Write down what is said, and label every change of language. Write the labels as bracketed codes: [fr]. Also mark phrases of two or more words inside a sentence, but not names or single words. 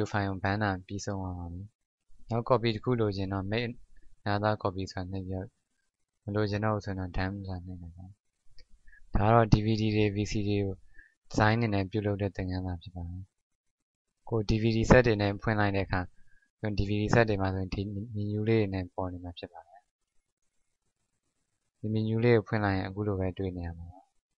[my] file ကိုဘန်းတာပြီးဆုံးသွားပါပြီနောက် copy တစ်ခုလိုချင်တော့ [en] make another copy [my] ဆိုတာနှိပ်ပြီးတော့မလိုချင်တော့ဘူးဆိုရင်တော့ done ဆိုတာနှိပ်လိုက်ပါဒါကတော့ DVD တွေ VCD တွေကို design အနေနဲ့ပြုလုပ်တဲ့သင်ခန်းစာဖြစ်ပါတယ်ကို DVD set တွေနဲ့ဖွင့်လိုက်တဲ့အခါ DVD set တွေမှာဆိုရင်ဒီ menu လေးတွေနဲ့ပေါ်နေမှာဖြစ်ပါတယ်ဒီ menu လေးကိုဖွင့်လိုက်ရင်အခုလိုပဲတွေ့နေရမှာပါ